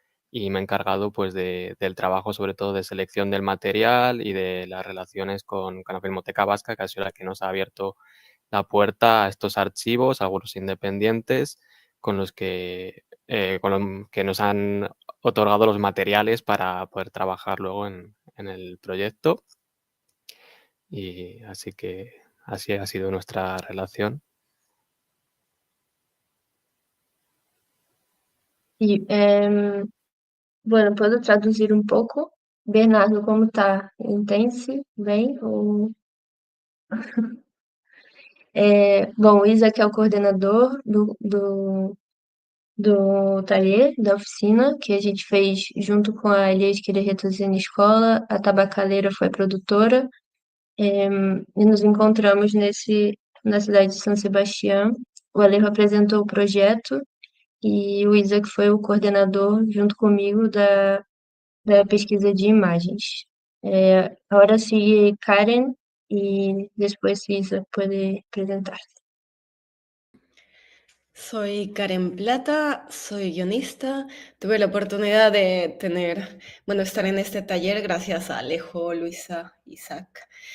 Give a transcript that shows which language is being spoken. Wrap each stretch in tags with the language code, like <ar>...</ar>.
<es>Y me he encargado pues del trabajo sobre todo de selección del material y de las relaciones con la Filmoteca Vasca, que ha sido la que nos ha abierto la puerta a estos archivos, algunos independientes, con los que nos han otorgado los materiales para poder trabajar luego en el proyecto. Y así que así ha sido nuestra relación.</es> <pt>E, bueno, posso traduzir um pouco? Bernardo, como tá? Entende-se bem? Bom, o Isaac é o coordenador do taller, da oficina, que a gente fez junto com a Elias Querer na escola, a Tabacaleira foi produtora, e nos encontramos na cidade de São Sebastião. O Alejo apresentou o projeto e o Isaac foi o coordenador, junto comigo, da pesquisa de imagens.</pt> <es>Agora sigue Karen y después Isa puede presentar. Soy Karen Plata, soy guionista. Tuve la oportunidad de estar en este taller gracias a Alejo, Luisa, Isaac.</es>